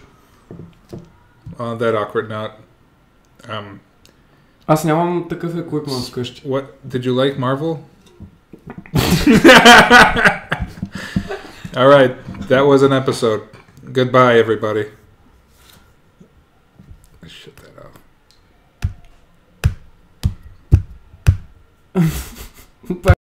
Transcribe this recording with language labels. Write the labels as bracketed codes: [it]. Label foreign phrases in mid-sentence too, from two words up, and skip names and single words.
[en] On that awkward note. [bg] Аз нямам такъв еквипмент вкъщи. [en] What did you like Marvel? All right, that was an episode. Goodbye, everybody. Shut that off.